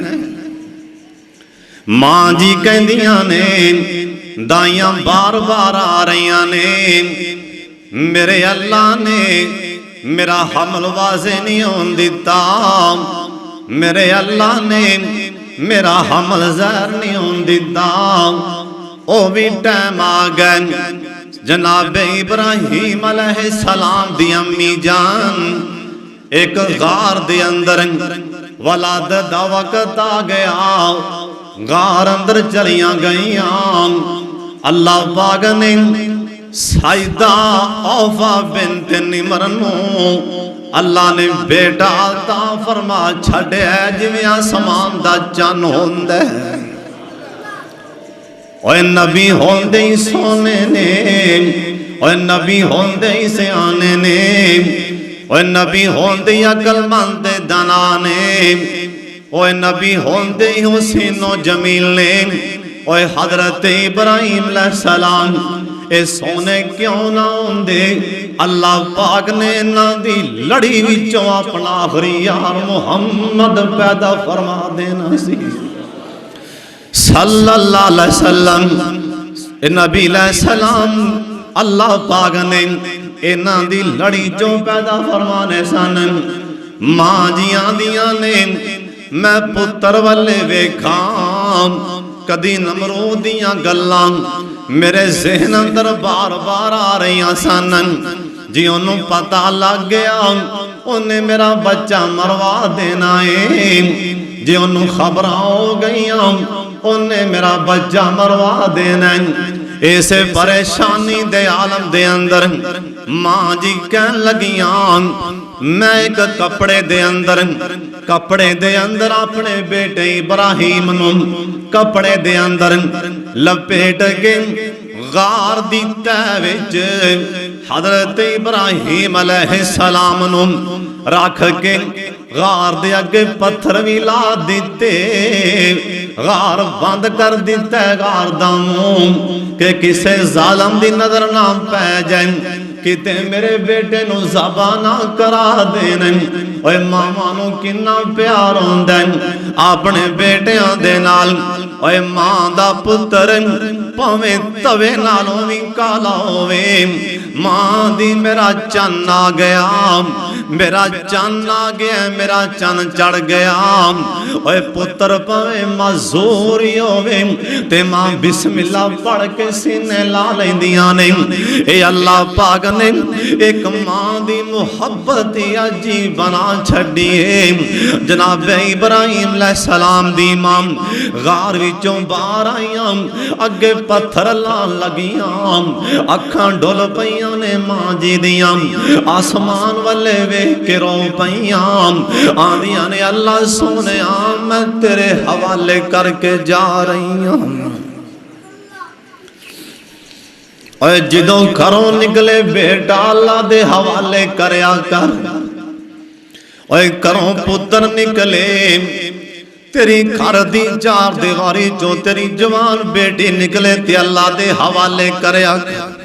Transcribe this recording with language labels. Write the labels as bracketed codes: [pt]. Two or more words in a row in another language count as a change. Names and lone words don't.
[pa] ماں جی کہندیاں نے دائیاں بار بار آ رہیاں نے، میرے اللہ نے میرا حمل واضح نہیں ہون دیتا، میرے اللہ نے میرا حمل زہر نہیں ہون دیتا۔ او بھی ٹائم آ گئے جناب ابراہیم [ar] علیہ السلام [pa] دی امی جان ایک غار دے اندر ولادت دا وقت آ گیا، غار اندر چلیاں گئیاں، اللہ پاک نے سائدہ اوفا بنت نمرنو اللہ نے بیٹا عطا فرما چھڑے ہے، جویں آسمان دا چن ہوندے، اوہ نبی ہوندے ہی سونے نے، اوہ نبی ہوندے ہی سیانے نے، اوہ نبی ہوندے ہی عقل مند دانا نے، اوہ نبی ہوندے ہی حسین و جمیل نے، اوے حضرت ابراہیم [ar] علیہ السلام [pa] اے سونے کیوں نہ ہوندے اللہ پاک نے انہاں دی لڑی وچوں اپنا آخری یار محمد پیدا فرما دینا سی [ar] صلی اللہ علیہ وسلم [pa] نبی [ar] علیہ السلام [pa] اللہ پاک نے انہاں دی لڑی چوں پیدا فرمانے سن ماں جیاں دیاں نے میں پتر والے ویکھاں کدی نمرود دیاں گلاں میرے ذہن اندر بار بار آ رہی سن جی انہوں پتہ لگ گیا انہیں میرا بچہ مروا دینا ہے جی انہوں خبراں ہو گئیاں انہیں میرا بچہ مروا دینا ہے ایسے پریشانی دے عالم دے اندر ماں جی کہن لگیاں میں ایک کپڑے دے اندر اپنے بیٹے ابراہیم نو کپڑے دے اندر لپیٹ کے غار دی تہ وچ حضرت ابراہیم [ar] علیہ السلام [pa] نو رکھ کے غار دے اگے پتھر بھی لا دیتے غار بند کر دیتا ہے غار دا منہ کہ کسے ظالم دی نظر نہ پہ جائیں کتے میرے بیٹے نو ذبح نہ کرا دینے اوے ماما نو کنا پیار ہوندے اپنے بیٹیاں دے نال اوے ماں دا پتر پاویں توے نالوں وی کالا ہووے ماں دی میرا چن آ گیا میرا چن آ گیا میرا چن چڑھ گیا اوے پتر پاویں معذوری ہووے تے ماں [ar] بسم اللہ [pa] پڑھ کے سینے لا لیندیاں نے اے اللہ پاک نے ایک ماں دی محبت عجیب بنا چھڑی ہے جناب ابراہیم [ar] علیہ السلام [pa] دی ماں غار وچوں باہر آئیاں اگے پتھر لان لگیاں اکھاں ڈول پئیاں نے ماں جی دیاں آسمان والے ویکھ کے رو پئیاں آندیاں نے اللہ سونیا میں تیرے حوالے کر کے [ur] جا رہی ہوں [pa] اوے جدوں گھروں نکلے بیٹا اللہ دے حوالے کریا کر اوے گھروں پتر نکلے تیری گھر دی چار دیواری جو تیری جوان بیٹی نکلے تے اللہ دے حوالے کریا کر